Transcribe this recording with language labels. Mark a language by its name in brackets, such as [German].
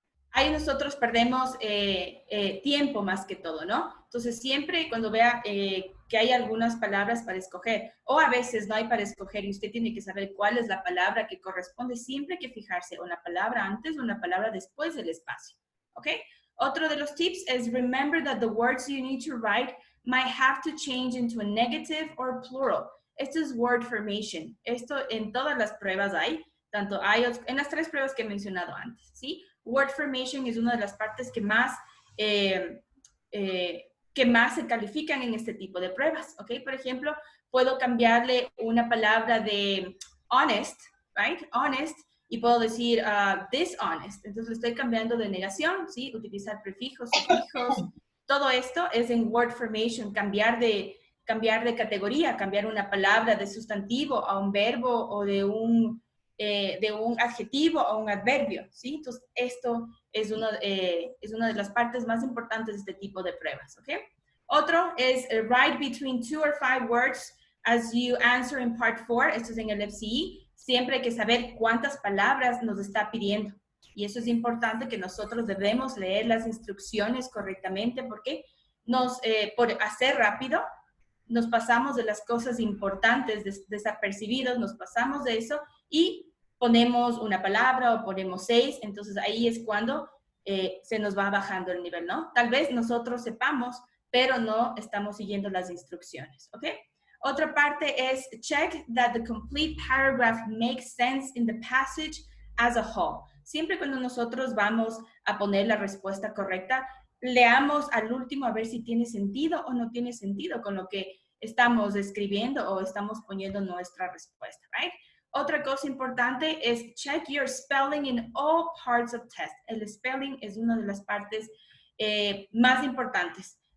[Spanish] Ahí nosotros perdemos tiempo más que todo, ¿no? Entonces, siempre cuando vea que hay algunas palabras para escoger, o a veces no hay para escoger y usted tiene que saber cuál es la palabra que corresponde, siempre hay que fijarse o la palabra antes o la palabra después del espacio, ¿ok? Otro de los tips es [English] remember that the words you need to write might have to change into a negative or plural. [Spanish] Esto es word formation. Esto en todas las pruebas hay, tanto IELTS, en las 3 pruebas que he mencionado antes, ¿sí? Word formation es una de las partes que más se califican en este tipo de pruebas, ¿ok? Por ejemplo, puedo cambiarle una palabra de honest, right? Honest, y puedo decir dishonest. Entonces, le estoy cambiando de negación, ¿sí? Utilizar prefijos, sufijos. Todo esto es en word formation, cambiar de categoría, cambiar una palabra de sustantivo a un verbo o de un adjetivo a un adverbio, ¿sí? Entonces, esto es una de las partes más importantes de este tipo de pruebas, ¿ok? Otro es [English] write between 2 or 5 words as you answer in part 4. [Spanish] Esto es en el FCE. Siempre hay que saber cuántas palabras nos está pidiendo. Y eso es importante, que nosotros debemos leer las instrucciones correctamente, porque por hacer rápido nos pasamos de las cosas importantes desapercibidos, nos pasamos de eso y ponemos una palabra o ponemos 6, entonces ahí es cuando se nos va bajando el nivel, ¿no? Tal vez nosotros sepamos, pero no estamos siguiendo las instrucciones, ¿ok? Otra parte es [English] check that the complete paragraph makes sense in the passage as a whole. [Spanish] Siempre cuando nosotros vamos a poner la respuesta correcta, leamos al último a ver si tiene sentido o no tiene sentido con lo que estamos escribiendo o estamos poniendo nuestra respuesta, right? Otra cosa importante es [English] check your spelling in all parts of test. [Spanish] El spelling es una de las partes más importantes.